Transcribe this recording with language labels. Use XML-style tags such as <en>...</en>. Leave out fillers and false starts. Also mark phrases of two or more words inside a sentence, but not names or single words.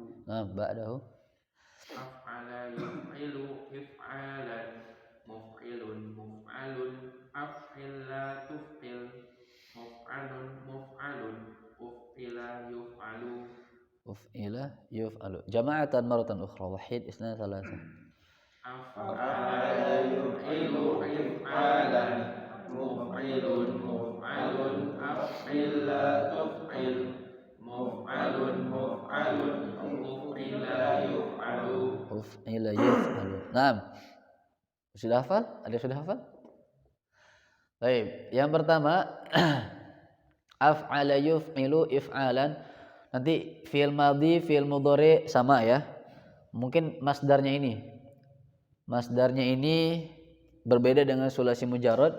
<ar>بعده. أفعل يفعل إفعالا. مفعل مفعل أفعل لا تفعل. مفعل مفعل أفعل يفعل. أفعل يفعل. جماعة مرة أخرى. واحد اثنان ثلاثة. أفعل يفعل إفعالا. مفعل مفعل أفعل لا تفعل. مفعل مفعل أفعل يفعل. أفعل يفعل. نعم.</ar> <id>Sudah hafal? Ada yang sudah hafal? Baik, yang pertama</id> <ar>أفعل يفعل إفعالا.</ar> <id>Nanti</id> <ar>فعل ماض, فعل مضارع</ar> <id>sama ya. Mungkin masdarnya ini. Masdarnya ini berbeda dengan</id> <ar>ثلاثي مجرد.</ar>